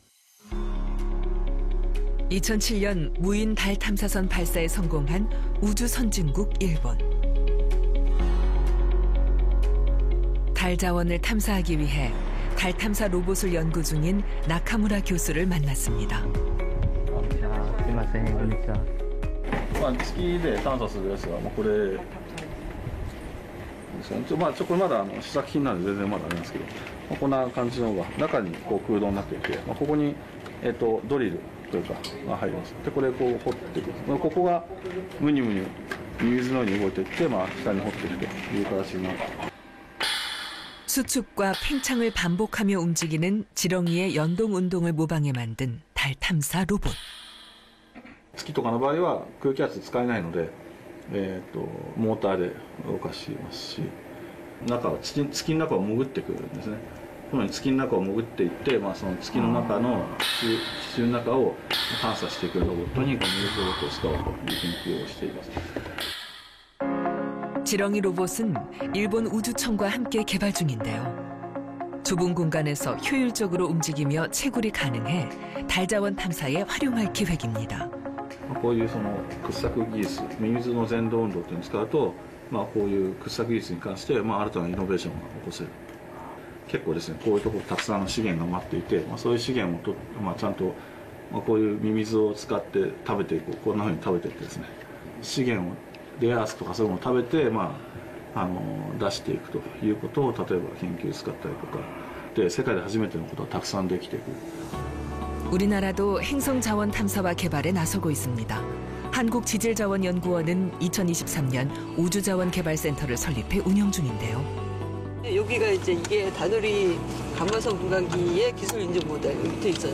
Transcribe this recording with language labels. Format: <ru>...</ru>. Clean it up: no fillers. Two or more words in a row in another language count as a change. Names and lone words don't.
<ko>2007년 무인 달 탐사선 발사에 성공한 우주 선진국 일본. 달 자원을 탐사하기 위해 달 탐사 로봇을 연구 중인 나카무라 교수를 만났습니다.</ko> <ja>月で探査するやつは、これですね。これまだ試作品なんで全然まだありますけど、こんな感じのが中にこう空洞になっていて、ここにドリルというかが入ります。でこれこう掘っていく。ここがムニムニ水のように動いていって、下に掘っていくという形になる。</ja> <ko>수축과 팽창을 반복하며 움직이는 지렁이의 연동 운동을 모방해 만든 달 탐사 로봇.</ko> <ja>月とかの場合は空気圧使えないので、モーターで動かしますし、月の中を潜ってくるんですね。このように月の中を潜っていって、その月の中の地中の中を探査していくロボットにこの水ロボットを使おうという研究をしています。</ja> <ko>지렁이 로봇은 일본 우주청과 함께 개발 중인데요. 좁은 공간에서 효율적으로 움직이며 채굴이 가능해 달 자원 탐사에 활용할 계획입니다.</ko> <ja>こういうその掘削技術、ミミズの全動運動というのを使うと、こういう掘削技術に関して、新たなイノベーションが起こせる。結構ですね、こういうところたくさんの資源が待っていて、そういう資源をちゃんと、こういうミミズを使って食べていく、こんなふうに食べていってですね、資源をレアアースとかそういうのを食べて、出していくということを例えば研究使ったりとかで世界で初めてのことがたくさんできていく。</ja> <ko>우리나라도 행성 자원 탐사와 개발에 나서고 있습니다. 한국지질자원연구원은 2023년 우주자원개발센터를 설립해 운영 중인데요. 여기가 이게 다누리 감마선 분광기의 기술 인증 모델 밑에 있어요.</ko>